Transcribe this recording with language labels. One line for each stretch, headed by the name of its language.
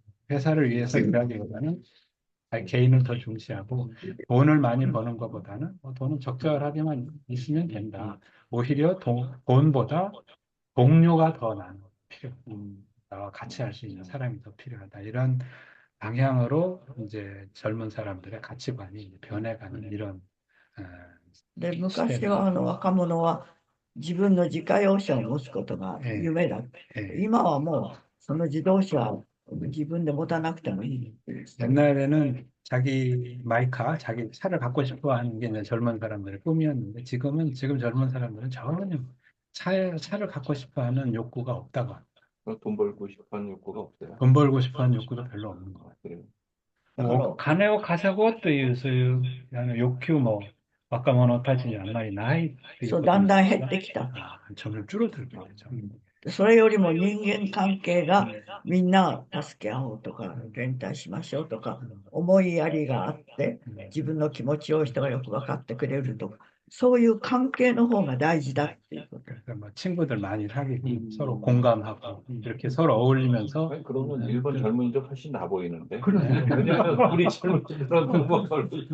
Korean: 회사를 위해서 일하기보다는 개인을 더 중시하고 돈을 많이 버는 것보다는 돈은 적절하게만 있으면 된다. 오히려 돈보다 동료가 더 나는 나와 같이 할 수 있는 사람이 더 필요하다. 이런 방향으로 이제 젊은 사람들의 가치관이 변해가는 이런
Japanese: で、昔は若者は自分の自家用車を持つことが夢だった。今はもうその自動車を自分で持たなくてもいい。
Korean: 옛날에는 자기 마이카, 자기 차를 갖고 싶어 하는 게 이제 젊은 사람들의 꿈이었는데 지금 젊은 사람들은 전혀 차를 갖고 싶어 하는 욕구가 없다고 합니다. 돈 벌고 싶어하는 욕구가 없어요. 돈 벌고 싶어 하는 욕구도 별로 없는 것 같아요.
Japanese: だから、金を稼ごうというそういう欲求も若者たちにはあんまりないっていうそう、ことだんだん減ってきた。
Korean: 점점 줄어들고 있죠.
Japanese: それよりも人間関係がみんな助け合おうとか、連帯しましょうとか、思いやりがあって、自分の気持ちを人がよく分かってくれるとか、そういう関係の方が大事だっていうこと。
Korean: 그래서 뭐 친구들 많이 사귀고 서로 공감하고 이렇게 서로 어울리면서 아니, 그러면 일본 젊은이들 훨씬 나 보이는데. 그러네요. 왜냐면 우리 젊은이들은 뭐 별로